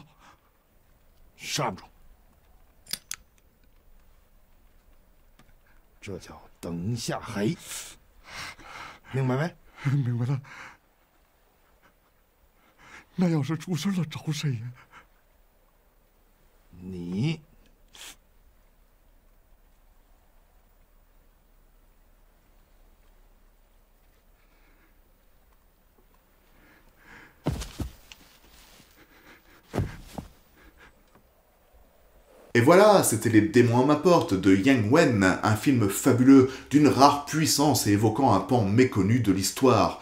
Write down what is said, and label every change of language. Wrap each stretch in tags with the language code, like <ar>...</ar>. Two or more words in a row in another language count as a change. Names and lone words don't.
<zh>杀不中，这叫灯下黑，明白没？明白了。那要是出事了，找谁呀？你。</zh> <fr>Et voilà, c'était Les démons à ma porte de Yang Wen, un film fabuleux, d'une rare puissance et évoquant un pan méconnu de l'histoire.</fr>